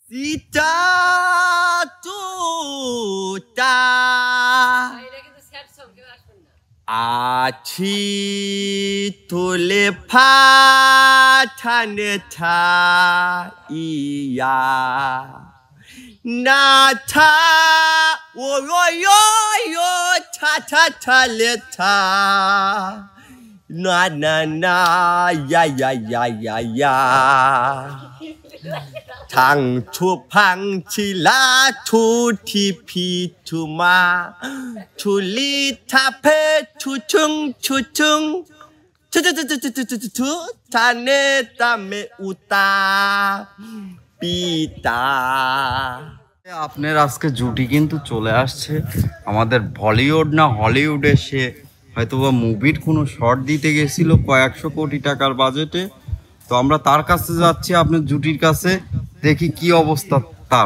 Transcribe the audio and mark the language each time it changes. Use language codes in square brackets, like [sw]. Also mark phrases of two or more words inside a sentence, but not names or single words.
[bn] Sita tuta achi tule pataneta iya nata yo ta ta ta leta na na na ya ya ya ya ya Tang tu pang chila tu ti pi tu ma tu li ta pe tu chung tu ta ne ta me uta pita আপনার আজকে জুটি কিন্তু চলে আসছে আমাদের বলিউড না হলিউডে সে হয়তোবা মুভির কোনো শর্ট দিতে গেছিল কয়েকশো কোটি টাকার বাজেটে তো আমরা তার কাছে যাচ্ছি আপনার জুটির কাছে দেখি কি অবস্থা তার